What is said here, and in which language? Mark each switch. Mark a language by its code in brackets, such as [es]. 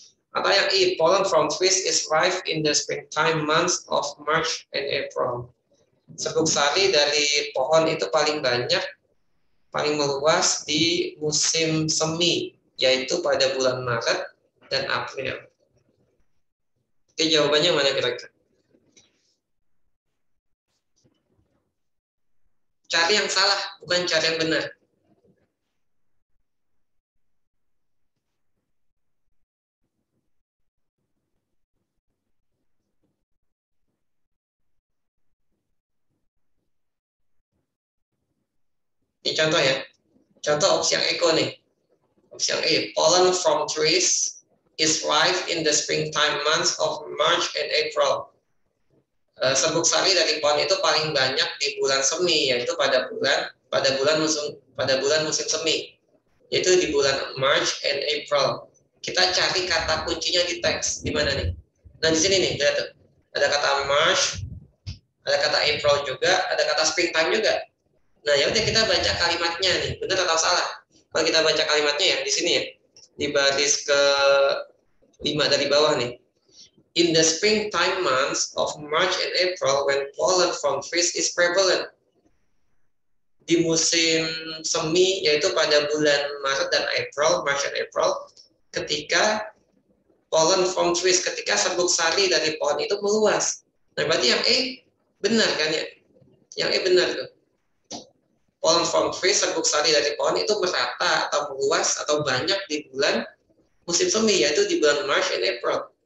[id] Atau yang E, [en] pollen from trees is rife in the springtime months of March and April. [id] Serbuk sari dari pohon itu paling banyak, paling meluas di musim semi, yaitu pada bulan Maret dan April. Oke, jawabannya mana kira-kira? Cari yang salah, bukan cari yang benar. Ini contoh ya. Contoh opsi yang Eko nih. Opsi yang E, [en] pollen from trees is ripe in the springtime months of March and April. [id] Serbuk sari dari pohon itu paling banyak di bulan semi, yaitu pada bulan musim semi, yaitu di bulan [en] March and April. [id] Kita cari kata kuncinya di teks di mana nih? Nah di sini nih, lihat tuh. Ada kata March, ada kata April juga, ada kata springtime juga. Nah ya udah kita baca kalimatnya nih, benar atau salah? Kalau kita baca kalimatnya ya di sini ya, di baris ke 5 dari bawah nih. [en] In the springtime months of March and April, when pollen from trees is prevalent. [id] Di musim semi, yaitu pada bulan Maret dan April, [en] March and April, [id] ketika [en] pollen from trees, [id] ketika serbuk sari dari pohon itu meluas. Nah, berarti yang E benar kan ya? Yang E benar tuh. [en] Pollen from trees, [id] serbuk sari dari pohon itu merata atau meluas atau banyak di bulan musim semi, yaitu di bulan [en] March and April.